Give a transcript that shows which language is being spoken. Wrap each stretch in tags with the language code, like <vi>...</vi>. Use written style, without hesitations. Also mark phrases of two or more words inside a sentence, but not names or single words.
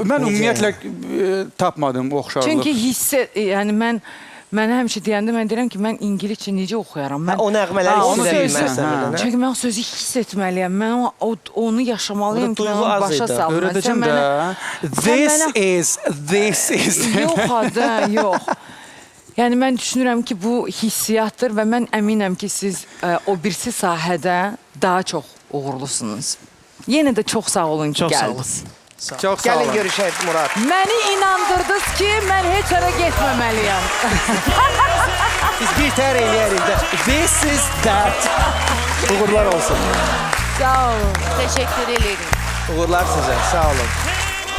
<az>Mən ümumiyyətlə tapmadım oxşarlıq. Çünki yəni mən həmişə deyəndə mən deyirəm ki, mən İngiliscə necə oxuyaram? O nəğmələri onu hiss edə deyirsən, bilməzsən. Çünki mən o sözü hiss etməliyəm. Mən onu yaşamalıyım ki, mən onu başa salmalıyım. Öyrədəcəm də.</az> <en>This is.</en> <az>Yox, adı, yox. Yəni, mən düşünürəm ki, bu hissiyatdır və mən əminəm ki, siz o birisi sahədə daha çox uğurlusunuz. Yenə də çox sağ olun ki, Çox sağ olun. gəldiniz. Çox sağ Gəlin olun. görüşək Murad. Məni inandırdınız ki, mən heç ara getməməliyəm. Biz bir tər eləyərik də.</az> <en>This is that.</en> <az>Uğurlar olsun. Sağ olun.</az> <tr>Teşekkür ederim.</tr> <az>Uğurlar sizə. Sağ olun.</az>